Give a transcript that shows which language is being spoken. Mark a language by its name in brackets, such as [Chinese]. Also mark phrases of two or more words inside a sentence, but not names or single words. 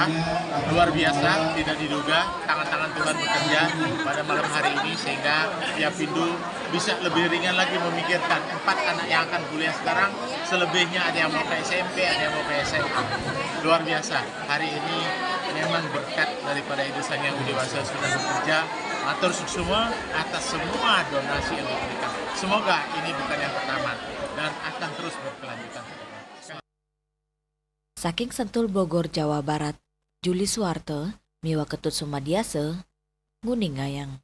[Indonesian] Luar biasa, tidak diduga tangan-tangan Tuhan bekerja pada malam hari ini sehingga Yapindu bisa lebih ringan lagi memikirkan 4 anak yang akan kuliah sekarang, selebihnya ada yang mau ke SMP, ada yang mau ke SMA. Luar biasa, hari ini memang berkat daripada Ibu Sang Yang Dewasa sudah bekerja. Atur semua atas semua donasi yang diberikan. Semoga ini bukan yang pertama dan akan terus berkelanjutan. [Balinese] Saking Sentul Bogor, Jawa Barat, Juli Suwarte, miwa Ketut Sumadiase, Nguning Ngayang.